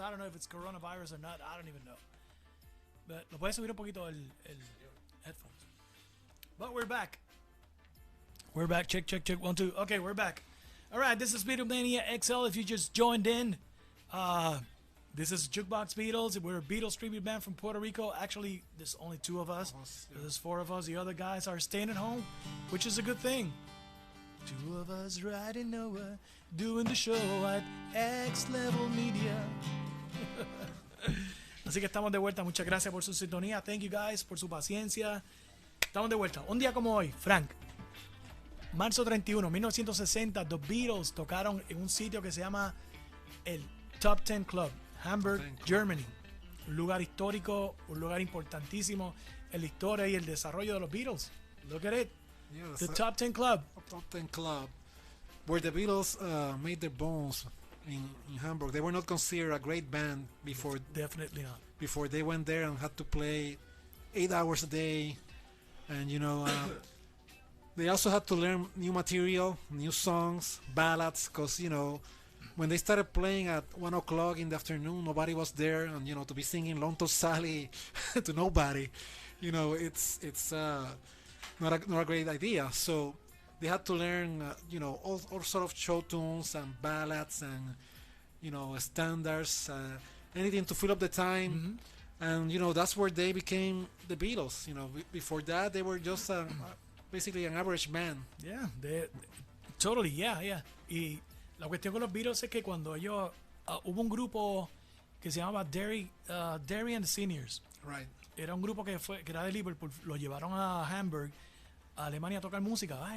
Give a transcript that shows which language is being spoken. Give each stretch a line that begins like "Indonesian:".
English: I don't know if it's coronavirus or not. I don't even know. But
Spanish: lo puedes subir un poquito el headphones.
English: But we're back. We're back. Check, check, check. 1, 2. Okay, we're back. All right, this is Beatlemania XL. If you just joined in, this is Jukebox Beatles. We're a Beatles tribute band from Puerto Rico. Actually, there's only 2 of us. Yeah. There's 4 of us. The other guys are staying at home, which is a good thing. 2 of us riding nowhere, doing the show at X Level Media.
Spanish: Así que estamos de vuelta. Muchas gracias por su sintonía.
English: Thank you guys
Spanish: por su paciencia. Estamos de vuelta. Un día como hoy, Frank. Marzo 31, 1960, The Beatles tocaron en un sitio que se llama el Top 10 Club, Hamburg, Germany. Un lugar histórico, un lugar importantísimo en la historia y el desarrollo de los Beatles.
English: Look at it. Yeah, The Top 10 Club. Top 10 Club, where the Beatles made their bones in Hamburg. They were not considered a great band before Definitely not. they went there and had to play 8 hours a day, and they also had to learn new material, new songs, ballads, because when they started playing at 1 o'clock in the afternoon, nobody was there, and to be singing Lonto Sally to nobody, it's not a great idea. So they had to learn all sort of show tunes and ballads and standards, anything to fill up the time. And that's where they became the Beatles. Before that they were just basically an average band. Yeah, totally, yeah.
Spanish: Y la cuestión con los Beatles es que cuando ellos hubo un grupo que se llamaba Derry and the Seniors.
English: Right.
Spanish: Era un grupo que era de Liverpool, lo llevaron a Hamburg, a Alemania a tocar música.